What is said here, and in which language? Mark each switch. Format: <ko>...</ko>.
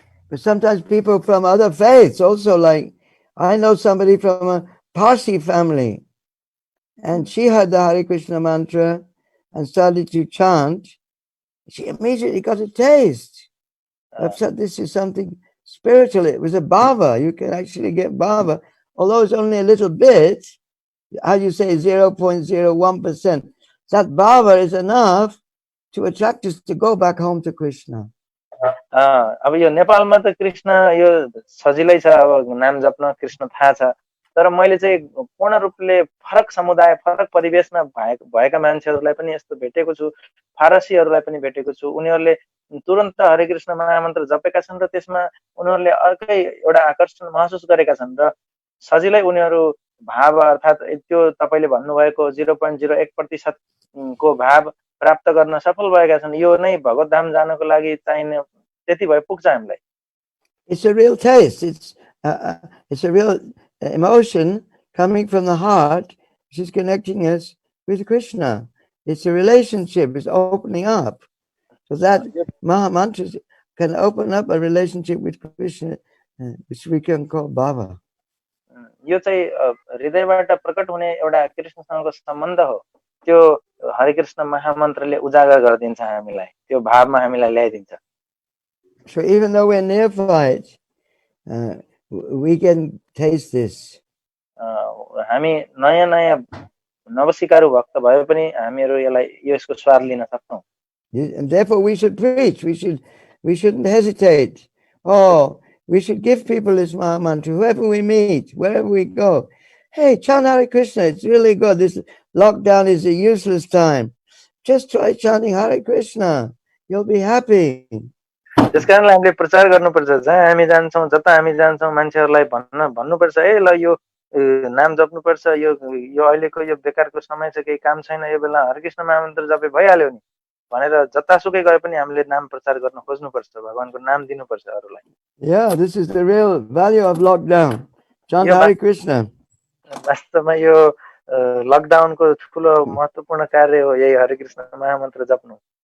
<en>But sometimes people from other faiths also, like I know somebody from a Parsi family, and she heard the Hare Krishna mantra and started to chant. She immediately got a taste. This is something spiritual. It was a bhava. You can actually get bhava, although it's only a little bit. How do you say 0.01%? That bhava is enough to attract us to go back home to Krishna.</en> <ne>अब यो नेपालमा त कृष्ण यो सजिलै छ, अब नाम जप्न कृष्ण थाहा छ, तर मैले चाहिँ पूर्ण रूपले फरक समुदाय फरक परिवेशमा भएका मान्छेहरूलाई पनि यस्तो भेटेको छु, फारसीहरूलाई पनि भेटेको छु। उनीहरूले तुरन्त हरे कृष्ण महामन्त्र जपेका छन् र त्यसमा उनीहरूले अर्कै एउटा आकर्षण महसुस गरेका छन् र सजिलै उनीहरू भाव अर्थात् त्यो तपाईले भन्नुभएको 0.01% को भाव प्राप्त गर्न सफल भएका छन्। यो नै भगवत धाम जानको लागि चाहिने त्यति भए पुग्छ हामीलाई।</ne> <en>It's a real taste. It's a real emotion coming from the heart, which is connecting us with Krishna. It's a relationship. It's opening up. So that Maha Mantra can open up a relationship with Krishna, which we can call bhava.</en> <ne>यो चाहिँ हृदयबाट प्रकट हुने एउटा कृष्णसँगको सम्बन्ध हो। त्यो हरे कृष्ण महामन्त्रले उजागर गरिदिन्छ हामीलाई, त्यो भावमा हामीलाई ल्याइदिन्छ।</ne> <en>So even though we're neophytes, we can taste this.</en> <ne>हामी नयाँ नयाँ नवसिकारु भक्त भए पनि हामीहरू यसको स्वाद लिन सक्छौं।</ne> <en>And therefore we should preach. We shouldn't hesitate. We should give people this Maha Mantra, whoever we meet, wherever we go. Hey, chant Hare Krishna, it's really good. This lockdown is a useless time. Just try chanting Hare Krishna. You'll be happy.</en> <ne>त्यसकारणले हामीले प्रचार गर्नुपर्छ। जहाँ हामी जान्छौं, जता हामी जान्छौं, मान्छेहरूलाई भन्नुपर्छ, ए ल यो नाम जप्नुपर्छ, यो अहिलेको यो बेकारको समय छ, केही काम छैन, यो बेला हरे कृष्ण महामन्त्र जपे भइहाल्यो नि भनेर जतासुकै गए पनि हामीले नाम प्रचार गर्न खोज्नुपर्छ, भगवानको नाम दिनुपर्छ अरूलाई।</ne> <en>Yeah, this is the real value of lockdown. Chant Hare Krishna.</en> <ne>वास्तवमा यो लकडाउनको ठुलो महत्त्वपूर्ण कार्य हो यही हरे कृष्ण महामन्त्र जप्नु।</ne>